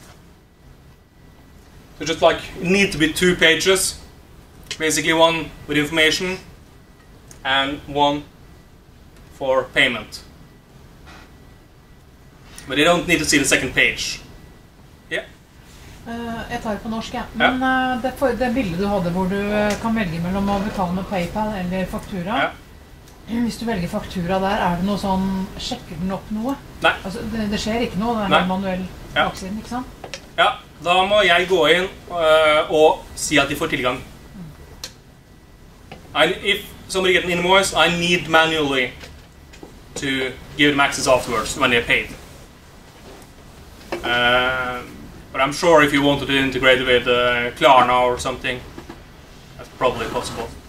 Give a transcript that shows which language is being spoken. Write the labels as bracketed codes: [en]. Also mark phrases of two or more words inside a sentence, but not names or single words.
[en] So just like, it need to be 2 pages, basically one with information and one for payment. But they don't need to see the second page. Yeah. [no] Jeg tar på norsk, ja. Men det bildet du hadde hvor du kan velge mellom å betale med PayPal eller faktura. Ja. Hvis du velger faktura der, det noe sånn, sjekker den opp noe? Nei. Altså, det skjer ikke noe, det helt manuell baksiden, ikke sant? Ja, da må jeg gå inn og si at de får tilgang. [en] If somebody gets an invoice, I need manually to give them access afterwards when they're paid. But I'm sure if you wanted to integrate with Klarna or something, that's probably possible.